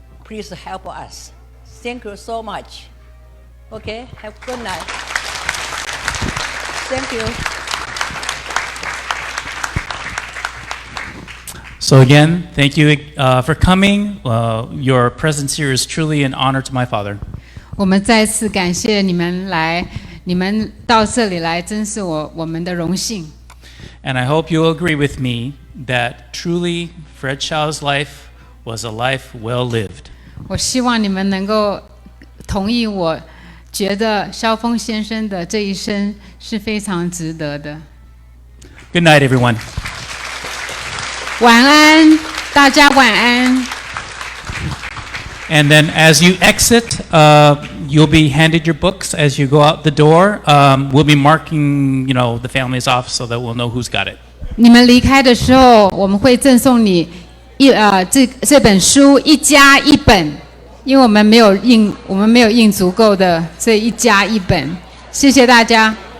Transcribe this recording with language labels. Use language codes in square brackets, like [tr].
[en] Please help us. Thank you so much. Okay, have a good night. Thank you. So again, thank you for coming. Your presence here is truly an honor to my father. [zh] 我们再次感谢你们来，你们到这里来，真是我们的荣幸。 [en] And I hope you'll agree with me that truly Fred Hsiao's life was a life well lived. [zh] 我希望你们能够同意我觉得萧锋先生的这一生是非常值得的。 [en] Good night, everyone. [zh] 晚安，大家晚安。 [en] And then as you exit, you'll be handed your books as you go out the door. We'll be marking, the families off so that we'll know who's got it. [zh] 你们离开的时候，我们会赠送你这本书1加1本，因为我们没有印足够的，所以1加1本。谢谢大家。